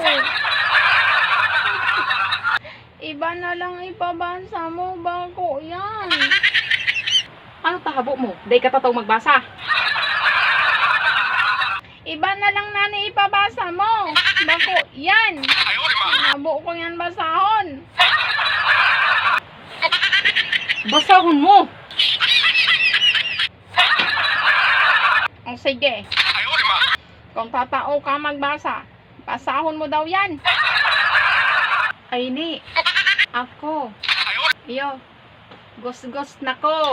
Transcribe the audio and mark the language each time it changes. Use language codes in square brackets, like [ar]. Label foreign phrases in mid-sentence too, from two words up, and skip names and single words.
[bik] Iba na lang ipabasa mo bako yan. Ano tahabo mo? Day ka tataw magbasa. Iba na lang nani ipabasa mo. Bako yan. Habo ko yan basahon. Basahon mo. O sige. Kung tatao ka magbasa, basahon mo daw yan. Ay ni, ako. Iyo, gos-gos na ko.